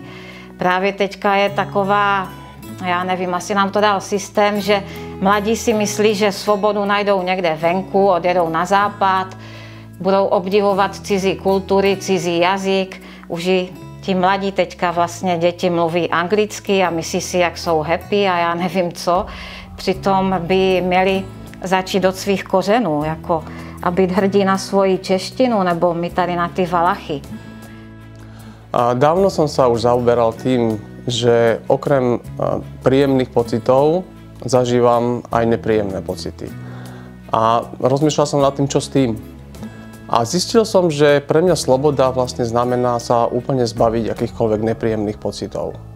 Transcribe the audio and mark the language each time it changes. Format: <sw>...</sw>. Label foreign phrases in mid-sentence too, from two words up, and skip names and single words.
<cs>Právě teďka je taková, já nevím, asi nám to dal systém, že mladí si myslí, že svobodu najdou někde venku, odjedou na západ, budou obdivovat cizí kultury, cizí jazyk. Už i ti mladí teďka vlastně děti mluví anglicky a myslí si, jak jsou happy a já nevím co. Přitom by měli začít od svých kořenů, jako a být hrdí na svoji češtinu nebo my tady na ty Valachy.</cs> <sk>Dávno som sa už zaoberal tým, že okrem príjemných pocitov zažívam aj nepríjemné pocity. A rozmýšľal som nad tým, čo s tým. A zistil som, že pre mňa sloboda vlastne znamená sa úplne zbaviť akýchkoľvek nepríjemných pocitov.</sk>